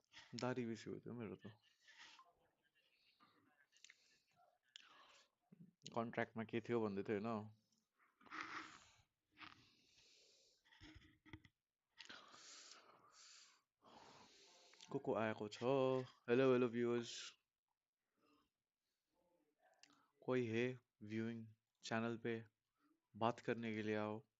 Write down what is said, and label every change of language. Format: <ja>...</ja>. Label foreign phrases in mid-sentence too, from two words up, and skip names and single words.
<ne>दारी बेसी हो त्यो मेरो त कन्ट्र्याक्टमा के थियो भन्दै थियो हैन को आएको छ</ne> <en>hello hello viewers</en> <hi>कोई है</hi> <en>viewing channel</en> <hi>पे बात करने के लिए आओ</hi>